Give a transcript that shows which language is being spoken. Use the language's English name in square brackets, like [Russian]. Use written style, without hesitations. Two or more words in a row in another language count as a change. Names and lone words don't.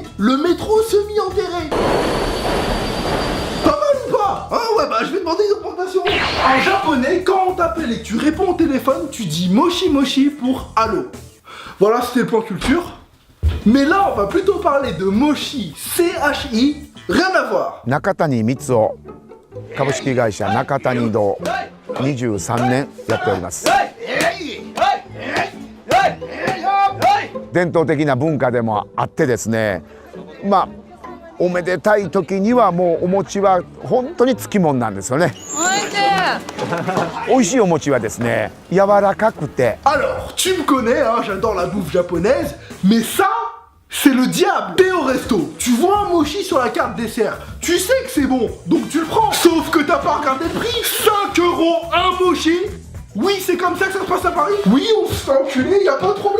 [French] Le métro semi-enterré. Pas mal ou pas? Hein, ouais, bah je vais demander une augmentation. En japonais, quand on t'appelle et que tu réponds au téléphone, tu dis [Japanese] もしもし [French] pour allô. Voilà, c'était le point culture. Mais là, on va plutôt parler de Moshi, CHI, rien à voir. [Japanese] 中谷光雄株式会社中谷堂23年やっております。伝統的な文化でもあってですね、まあおめでたい時にはもうお餅は本当につきもんなんですよね。美味しいお餅はですね、柔らかくて。 [French] Alors, tu me connais, hein, j'adore la bouffe japonaise, mais ça, c'est le diable. T'es au resto, tu vois un mochi sur la carte dessert, tu sais que c'est bon, donc tu le prends. Sauf que t'as pas regardé le prix. 5 € un mochi. Oui, c'est comme ça que ça se passe à Paris. Oui, on se fait enculer, y a pas de problème.